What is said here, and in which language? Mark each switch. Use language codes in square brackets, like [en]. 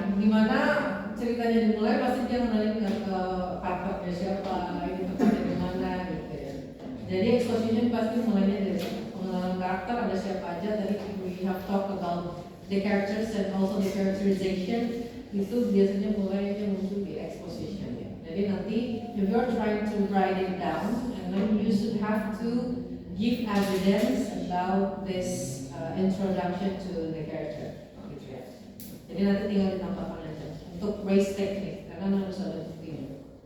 [id] Dimana ceritanya dimulai pasti dia mengenalin ke karakternya siapa, ini tempatnya di mana gitu ya. Jadi exposition pasti mulainya dari pengenalan karakter, ada siapa aja. Tadi [en] we have talked about the characters and also the characterization. [id] Itu biasanya mulainya muncul di exposition ya. Jadi nanti [en] if you're trying to write it down, and then you should have to give evidence about this introduction to the character. [id] Gitu ya. Jadi nanti tinggal ditambahkan aja untuk race technique karena harus ada buktinya.